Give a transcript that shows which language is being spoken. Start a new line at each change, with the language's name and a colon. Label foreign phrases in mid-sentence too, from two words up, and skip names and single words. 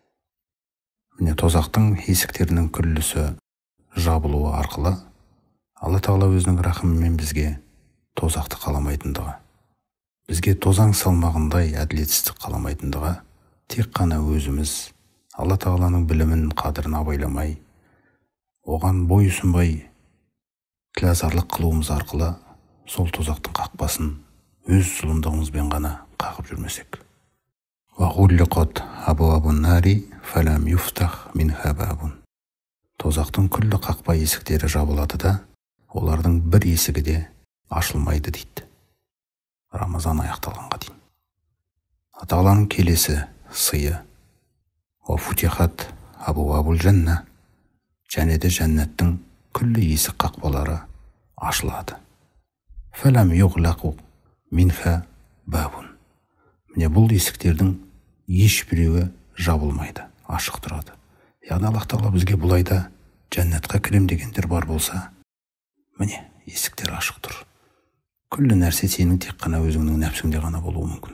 Kazakh: Міне тозақтың есіктерінің күллісі жабылуы арқылы Алла Тағала өзінің рахымымен бізге тозақты қаламайтындығы, бізге тозаң салмағындай әділетсіздік қаламайтындығы, тек қана өзіміз Алла Тағаланың білімін, қадірін абайламай, оған бойұсынбай тілазарлық қылуымыз арқылы сол тозақтың қақпасын өз зұлымдығымызбен ғана қағып жүрмесек.
Arabic: وغلقت أبواب النار فلم يفتح منها باب.
Kazakh: Тозақтың күллі қақпа есіктері жабылады да, олардың бір есігі де ашылмайды дейді. Рамазан аяқталғанға дейін. Тағаланың келесі сыйы:
Arabic: وفتحت أبواب الجنة.
Kazakh: Және де жәннаттың күллі есік қақпалары ашылады.
Arabic: فلم يغلق منها باب.
Kazakh: Міне бұл есіктердің ешбіреуі жабылмайды, ашық тұрады. Яғни Аллах Тағала бізге бұлайда жәннатқа кірем дегендер бар болса, міне есіктер ашық тұр. Күллі нәрсе сенің тек қана өзіңнің нәпсіңде ғана болуы мүмкін.